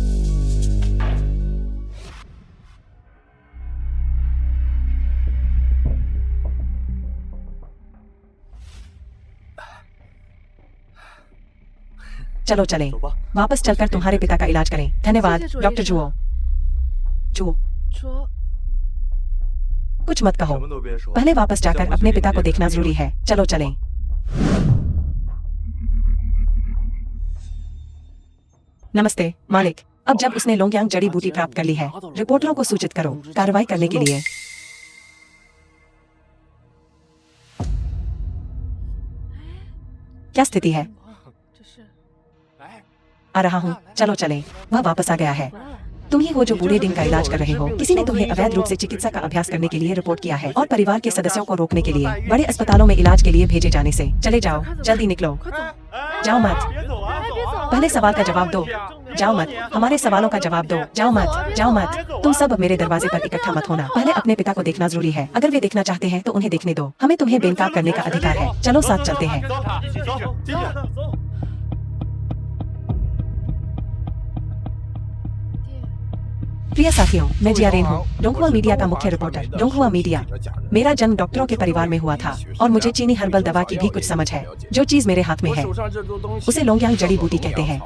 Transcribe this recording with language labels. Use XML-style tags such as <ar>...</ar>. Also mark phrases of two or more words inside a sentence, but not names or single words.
<hi>चलो चलें।</hi> <zh>走吧。</zh> <hi>वापस चलकर तुम्हारे पिता का इलाज करें। धन्यवाद डॉक्टर जुओ। जुओ,</hi> <zh>卓，</zh> <hi>कुछ मत कहो।</hi> <zh>什么都别说。</zh> <hi>पहले वापस जाकर अपने पिता को देखना जरूरी है। चलो चलें। नमस्ते मालिक। अब जब उसने लोंगयांग जड़ी बूटी प्राप्त कर ली है, रिपोर्टरों को सूचित करो कार्रवाई करने के लिए। क्या स्थिति है?</hi> <zh>这是</zh> <hi>आ रहा हूँ, चलो चलें। वह वापस आ गया है। तुम ही हो जो बूढ़े डिंग का इलाज कर रहे हो। किसी ने तुम्हें अवैध रूप से चिकित्सा का अभ्यास करने के लिए रिपोर्ट किया है और परिवार के सदस्यों को रोकने के लिए बड़े अस्पतालों में इलाज के लिए भेजे जाने से। चले जाओ, जल्दी निकलो।</hi> <zh>快走！</zh> <hi>जाओ मत।</hi> <zh>别走啊！别走！</zh> <hi>पहले सवाल का जवाब दो। जाओ मत। हमारे सवालों का जवाब दो। जाओ मत, जाओ मत। तुम सब मेरे दरवाजे पर इकट्ठा मत होना। पहले अपने पिता को देखना जरूरी है। अगर वे देखना चाहते हैं तो उन्हें देखने दो। हमें तुम्हें बेनकाब करने का अधिकार है। चलो साथ चलते हैं।</hi> <zh>一起走，进去走。</zh> <hi>प्रिय साथियों, मैं जियारेन हूँ, डोंगहुआ मीडिया का मुख्य रिपोर्टर। डोंगहुआ मीडिया। मेरा जन्म डॉक्टरों के परिवार में हुआ था और मुझे चीनी हर्बल दवा की भी कुछ समझ है। जो चीज मेरे हाथ में है उसे लोंगयांग जड़ी बूटी कहते हैं।</hi>